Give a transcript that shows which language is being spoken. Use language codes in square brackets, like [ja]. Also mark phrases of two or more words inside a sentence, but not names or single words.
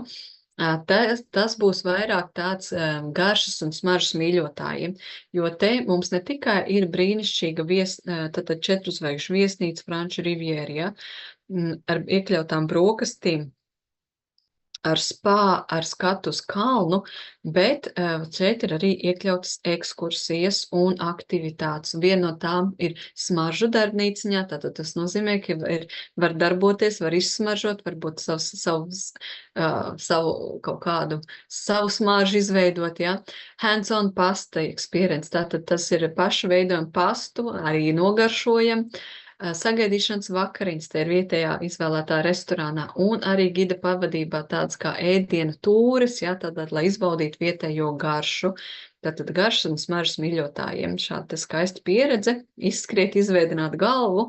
[lv] Tas būs vairāk tāds garšas un smaržas mīļotājiem, jo te mums ne tikai ir brīnišķīga tātad 4 zvaigžņu viesnīca Franču Rivjērijā, ar iekļautām brokastīm, ar spā, ar skatu uz kalnu, bet šeit ir arī iekļautas ekskursijas un aktivitātes. Viena no tām ir smaržu darbnīciņā, tātad tas nozīmē, ka var darboties, var izsmaržot, varbūt savu kaut kādu savu smaržu izveidot, jā. [en] Hands-on pasta experience, [lv] tātad tas ir pašu veidojam pastu, arī nogaršojam. Sagaidīšanas vakariņas, te ir vietējā izvēlētā restorānā, un arī gida pavadībā tāds kā ēdienu tūris, jā, tātad, lai izbaudītu vietējo garšu. Tātad garšas un smaržas mīļotājiem šāda skaista pieredze, izskriet, izveidināt galvu.